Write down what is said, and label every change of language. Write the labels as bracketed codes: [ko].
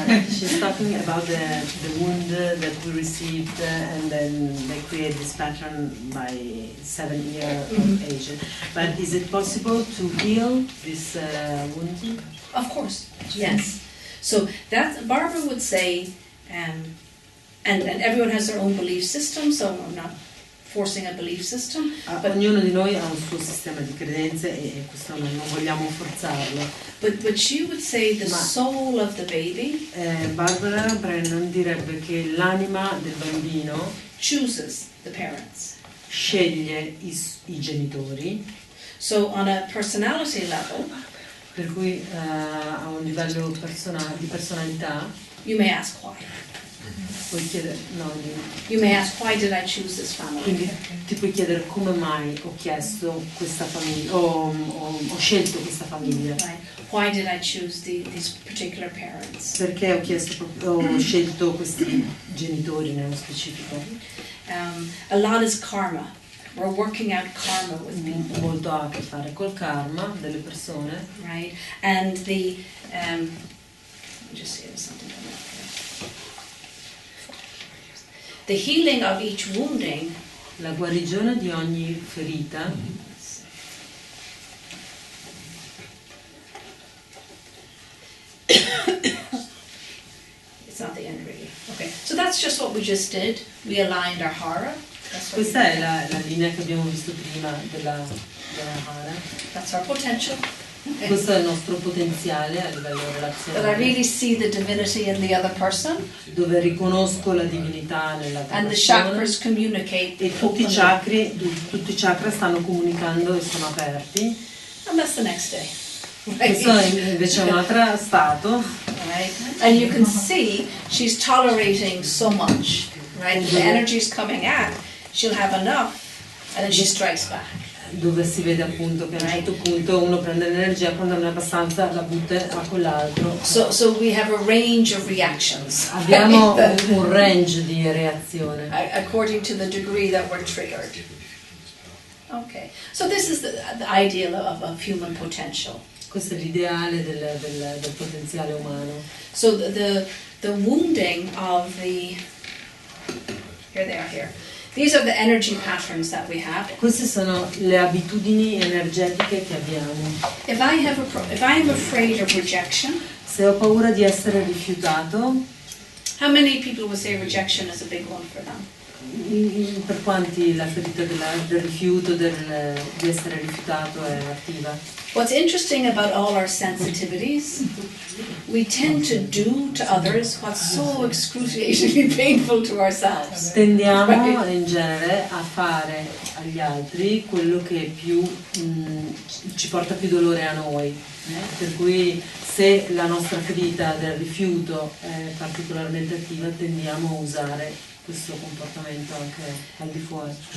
[en] She's talking about the wound that we received and then they create this pattern by 7 years of age. But is it possible to heal this wound? Of course, yes. So that Barbara would say, and everyone has their own belief system, so I'm not forcing a belief system. But [it] Ognuno di noi ha un suo sistema di credenze e questo non vogliamo forzarlo. [en] But she would say the soul of the baby [it] Barbara Brennan direbbe che l'anima del bambino [en] chooses the parents. [it] sceglie i genitori, [en] So on a personality level, [it] per cui a un livello di personalità [en] you may ask why. [it] puoi chiedere, [en] You may ask, why did I choose this family? [it] quindi ti puoi chiedere come mai ho chiesto questa famiglia, ho scelto questa famiglia, [en] Right. Why did I choose these particular parents? [it] perché ho scelto questi genitori nello specifico. [en] A lot is karma. We're working out karma with people, [it] Molto ha a che fare col karma delle persone, [en] right? And the let me just see if there's something coming up here. The healing of each wounding [it] la guarigione di ogni ferita. [en] It's not the end really. Okay, so that's just what we just did. We aligned our hara. That's what we [it] Questa è [en] did. [it] la linea che abbiamo visto prima della Hara. [en] That's our potential. [it] Questo è il nostro potenziale a livello [en] That I [it] relazionale, [en] really see the divinity in the other person, [it] dove riconosco la divinità nell'altra [en] and the [it] persona [en] chakras communicate. [it] e tutti i chakra stanno comunicando e sono aperti. [en] And that's the next day. [it] Questo è invece un altro stato, [en] Right? And you can see she's tolerating so much. Right? The energy is coming out. She'll have enough, and then she strikes back. [it] dove si vede appunto che a un certo punto uno prende l'energia, quando non è abbastanza la butta a quell'altro. [en] So we have a range of reactions. [it] Abbiamo un range di reazione [en] According to the degree that we're triggered. Okay. So this is the ideal of human potential. [it] Questo è l'ideale del potenziale umano. [en] So the wounding of the, here they are here. These are the energy patterns that we have. [it] Queste sono le abitudini energetiche che abbiamo. [en] If I am afraid of rejection, [it] Se ho paura di essere rifiutato, [en] how many people would say rejection is a big one for them? [it] per quanti la ferita del rifiuto, di essere rifiutato è attiva? [en] What's interesting about all our sensitivities, we tend to do to others what's so excruciatingly painful to ourselves. [it] Tendiamo in genere a fare agli altri quello che più ci porta più dolore a noi. Per cui se la nostra ferita del rifiuto è particolarmente attiva, tendiamo a usare questo comportamento anche al di fuori.